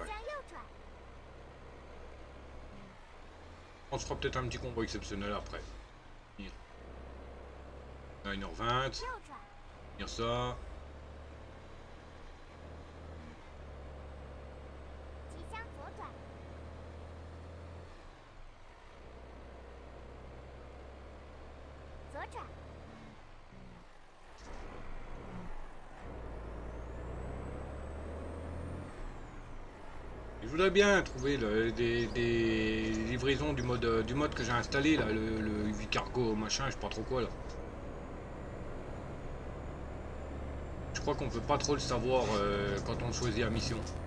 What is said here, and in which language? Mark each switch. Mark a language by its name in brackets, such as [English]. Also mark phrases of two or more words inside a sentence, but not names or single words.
[Chinese] 将右转， [French] On se fera peut-être un petit combo exceptionnel après. À 1h20. [Chinese] 右转， [French] Dire ça. [Chinese] 即将左转，左转， [French] Je voudrais bien trouver des livraisons du mode que j'ai installé là, le Vicargo machin, je sais pas trop quoi là. Je crois qu'on peut pas trop le savoir quand on choisit la mission.